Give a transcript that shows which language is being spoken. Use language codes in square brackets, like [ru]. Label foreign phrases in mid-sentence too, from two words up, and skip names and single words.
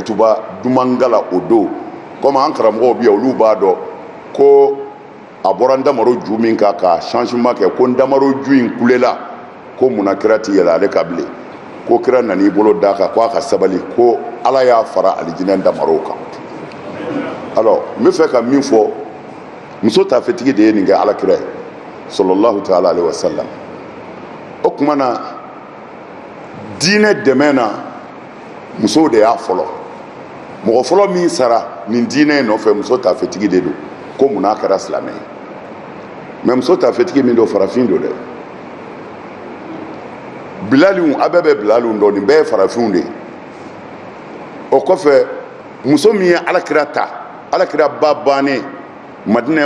[bm] kutuba duman gala o don komi an karamɔgɔw bɛ yan olu b'a dɔn ko a bɔra ndamaro ju min kan ka changement kɛ ko ndamaro ju in kulela ko munna kira ti yɛlɛ ale ka bilen ko kira nan'i bolo d'a kan ko a ka sabali ko ala y'a fara alijinɛ ndamarow kan alors n bɛ fɛ ka min fɔ muso taafetigi de ye nin kɛ alakira ye [ar] صلى الله تعالى عليه وسلم [bm] o tuma na diinɛ dɛmɛ na musow de y'a fɔlɔ mɔgɔ fɔlɔ min sara nin diinɛ nɔfɛ muso taafetigi de don ko munna a kɛra silamɛ ye mais muso taafetigi min don farafin don dɛ bilaliw a bɛɛ bɛ bilaliw dɔn nin bɛɛ ye farafinw de ye o kɔfɛ muso min ye alakira ta alakira ba bannen madinɛ